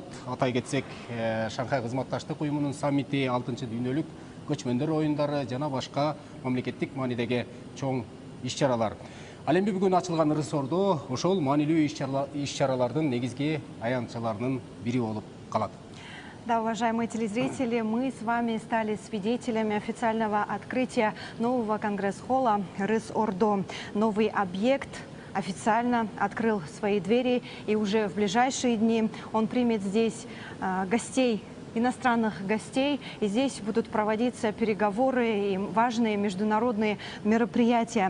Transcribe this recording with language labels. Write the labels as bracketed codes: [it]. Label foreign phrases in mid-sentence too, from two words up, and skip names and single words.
[ky] Атай кетсек, Шанхай кызматташтык уюмунун саммити, 6-дүйнөлүк көчмөндөр оюндары жана башка мамлекеттик маанидеги чоң иш-чаралар. Ал эми бүгүн ачылган ырыс ордо ошол маанилүү иш-чаралардын негизги аянтчыларынын бири болуп калат. [ru] Да, уважаемые телезрители, мы с вами стали свидетелями официального открытия нового конгресс-холла Рыс-Ордо. Новый объект официально открыл свои двери, и уже в ближайшие дни он примет здесь гостей, иностранных гостей, и здесь будут проводиться переговоры и важные международные мероприятия.